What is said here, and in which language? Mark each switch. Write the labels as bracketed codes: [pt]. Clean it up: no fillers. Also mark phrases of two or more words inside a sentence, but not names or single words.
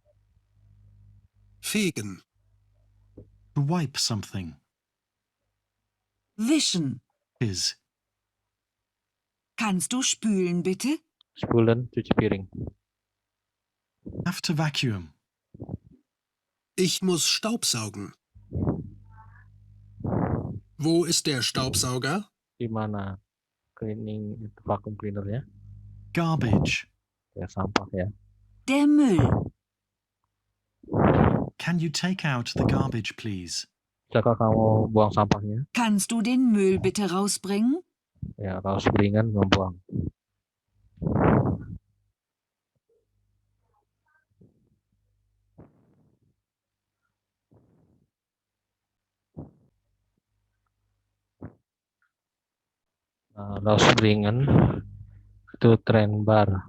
[de] Fegen. [en] To wipe something. [de] Wischen. [en] Is. [de] Kannst du spülen, bitte? Spulen, [id] cuci piring. [en] Have to vacuum. [de] Ich muss Staubsaugen. Wo ist der Staubsauger? [id] Di mana cleaning itu [en] vacuum cleanernya? Garbage. [id] Ya sampah ya. [de] Der Müll. [en] Can you take out the garbage, please? [id] Bisakah kamu buang sampahnya? [de] Kannst du den Müll bitte rausbringen? Ya, rausbringen, [id] membuang. Nah, rausbringen itu trennbar.